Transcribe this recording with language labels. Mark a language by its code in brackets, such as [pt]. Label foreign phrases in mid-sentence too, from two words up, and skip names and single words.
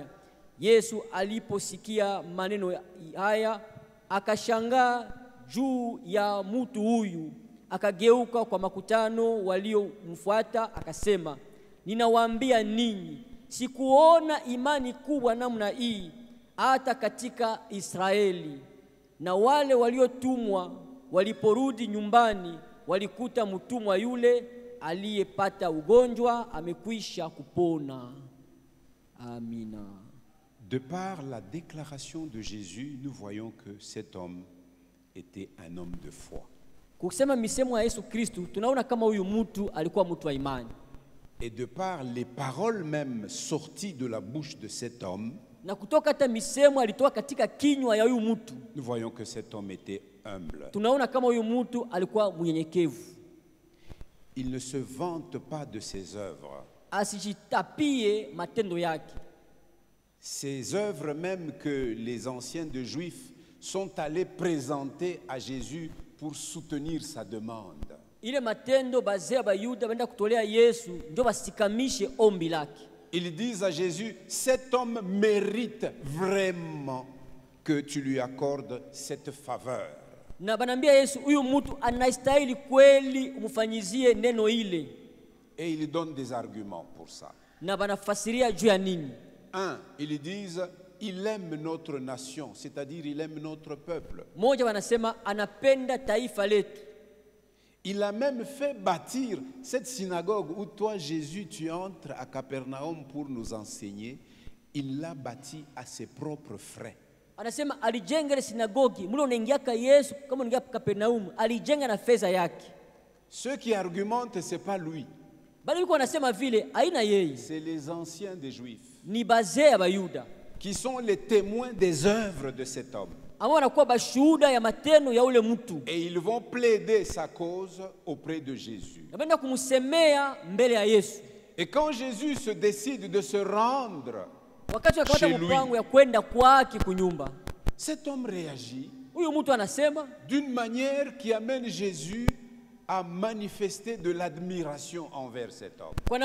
[sw] Yesu aliposikia maneno haya akashangaa juu ya mtu huyu, akageuka kwa makutano waliomfuata akasema, ninawaambia ninyi, sikuona imani kubwa namna hii hata katika Israeli. Na wale waliotumwa waliporudi nyumbani, walikuta mtumwa yule aliyepata ugonjwa amekwisha kupona. Amina. [fr] De par la déclaration de Jésus, nous voyons que cet homme était un homme de foi. [sw] Kusema misemo ya Yesu Kristo, tunaona kama huyu mtu alikuwa mtu wa imani. [fr] Et de par les paroles même sorties de la bouche de cet homme, [sw] na kutoka hata misemo alitoa katika kinywa ya huyu mtu, [fr] nous voyons que cet homme était humble. [sw] Tunaona kama huyu mtu alikuwa mnyenyekevu. [fr] Il ne se vante pas de ses œuvres. [sw] Asijitapie matendo yake. [fr] Ces œuvres même que les anciens de Juifs sont allés présenter à Jésus pour soutenir sa demande. [sw] Ile matendo bazee ba Yuda baenda kutolea Yesu ndio basikamishe ombi lake. [fr] Ils disent à Jésus, cet homme mérite vraiment que tu lui accordes cette faveur. [sw] Na banambia Yesu, huyu mtu anastahili kweli umfanyizie neno ile. [fr] Et ils donnent des arguments pour ça. [sw] Na banafasiria juu ya nini? [fr] Un, ils disent, il aime notre nation, c'est-à-dire il aime notre peuple. [sw] Moja wanasema anapenda taifa letu. [fr] Il a même fait bâtir cette synagogue où toi, Jésus, tu entres à Capernaum pour nous enseigner. Il l'a bâtie à ses propres frais. [sw] Anasema alijenga ile sinagogi, mule unaingiaka Yesu kama unaingia Kapernaum, alijenga na fedha yake. [fr] Ceux qui argumentent, c'est pas lui. [sw] Bali wiko wanasema vile haina yeye. [fr] C'est les anciens des Juifs. [sw] Ni bazee ya Bayuda. [fr] Qui sont les témoins des œuvres de cet homme. Et ils vont plaider sa cause auprès de Jésus. Et quand Jésus se décide de se rendre chez lui, cet homme réagit d'une manière qui amène Jésus à manifester de l'admiration envers cet homme.